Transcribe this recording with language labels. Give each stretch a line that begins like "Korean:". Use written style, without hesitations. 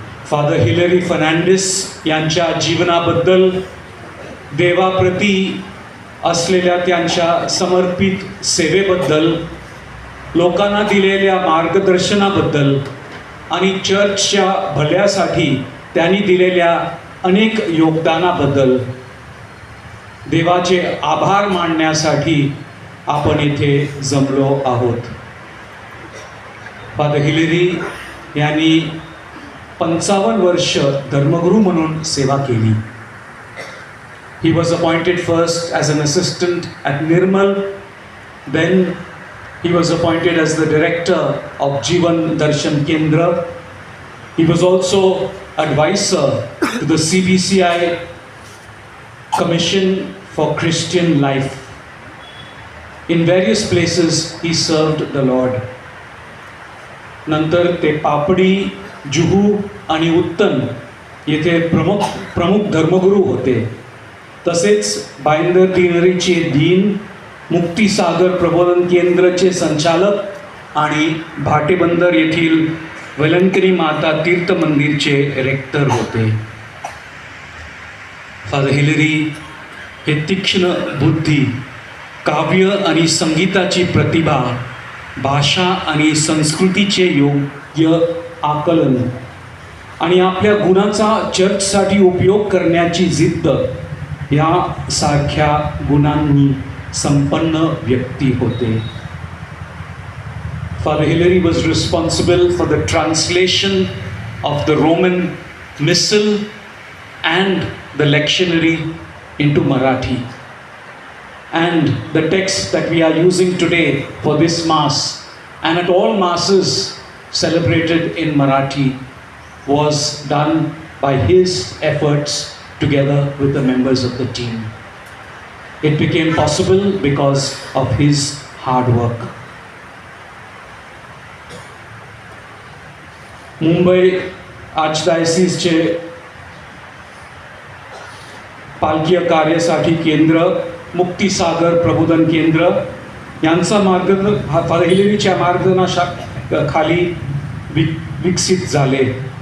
Marathi: Father Hillary Fernandes यांच्या जीवनाबद्दल, देवाप्रती असलेल्या त्यांच्या समर्पित सेवेबद्दल, लोकांना दिलेल्या मार्गदर्शनाबद्दल आणि चर्चच्या भल्यासाठी त्यांनी दिलेल्या अनेक योगदानाबद्दल देवाचे आभार मानण्यासाठी आपण इथे जमलो आहोत. फादर हिलरी यांनी 55 वर्ष धर्मगुरू म्हणून सेवा केली.
English: He was appointed first as an assistant at Nirmal, then he was appointed as the director of Jivan Darshan Kendra. He was also advisor to the CBCI Commission for Christian Life. In various places he served the Lord.
Marathi: नंतर ते पापडी, जुहू आणि उत्तन येथे प्रमुख धर्मगुरू होते. तसेच बाईंदर दिनरीचे दीन, मुक्तिसागर प्रबोधन केंद्राचे संचालक आणि भाटेबंदर येथील वेलंकनी माता तीर्थ मंदिरचे रेक्टर होते. फादर हिलरी हे तीक्ष्ण बुद्धी, काव्य आणि संगीताची प्रतिभा, भाषा आणि संस्कृतीचे योग्य आकलन आणि आपल्या गुणाचा चर्चसाठी उपयोग करण्याची जिद्द यासारख्या गुणांनी संपन्न व्यक्ती होते.
English: Father Hilary was responsible for the translation of the Roman Missal and the lectionary into Marathi. And the text that we are using today for this Mass and at all Masses celebrated in Marathi was done by his efforts together with the members of the team. It became possible because of his hard work.
Marathi: Mumbai आर्चडायसिसचे पालकीय कार्यासाठी केंद्र, मुक्तिसागर प्रबोधन केंद्र यांचा father हिलरीच्या मार्गदर्शनाखाली विकसित झाले.